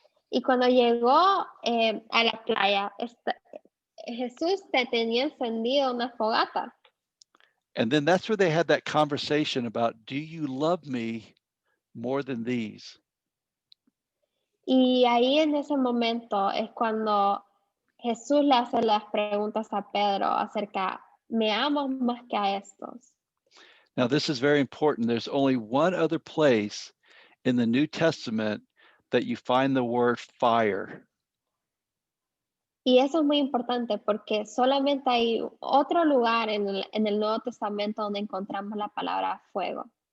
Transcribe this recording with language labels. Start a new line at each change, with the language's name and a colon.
Spanish: Y cuando llegó a la playa, Jesús tenía encendido una fogata.
English: And then that's where they had that conversation about, do you love me more than these?
Spanish: Y ahí en ese momento es cuando Jesús le hace las preguntas a Pedro acerca, ¿me amas más que a estos?
English: Now, this is very important. There's only one other place in the New Testament that you find the word fire.
Spanish: Y eso es muy importante porque solamente hay otro lugar en el Nuevo Testamento donde encontramos la palabra fuego.